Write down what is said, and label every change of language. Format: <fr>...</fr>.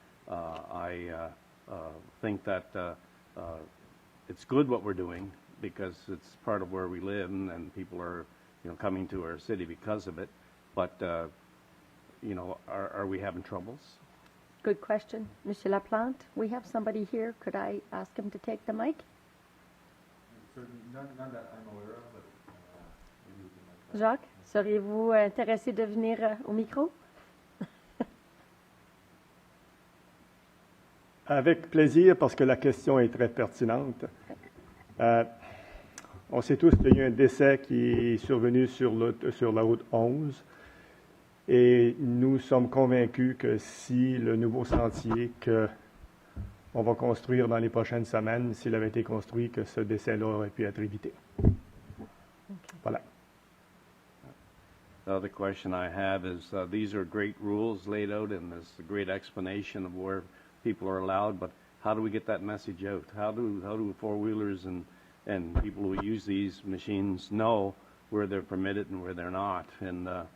<en>I think that it's good what we're doing because it's part of where we live and people are, coming to our city because of it. But, are we having troubles? Good question. Monsieur Laplante, we have somebody here. Could I ask him to take the mic? None that I'm aware of, but</en> <fr>Jacques, seriez-vous intéressé de venir au micro? Avec plaisir, parce que la question est très pertinente. On sait tous qu'il y a eu un décès qui est survenu sur la route 11. Et nous sommes convaincus que si le nouveau sentier qu'on va construire dans les prochaines semaines, s'il avait été construit, que ce décès-là aurait pu être évité.</fr> <en>Okay.</en> <fr>Voilà.</fr> <en>The other question I have is, these are great rules laid out and there's a great explanation of where people are allowed, but how do we get that message out? How do four-wheelers and people who use these machines know where they're permitted and where they're not? And</en>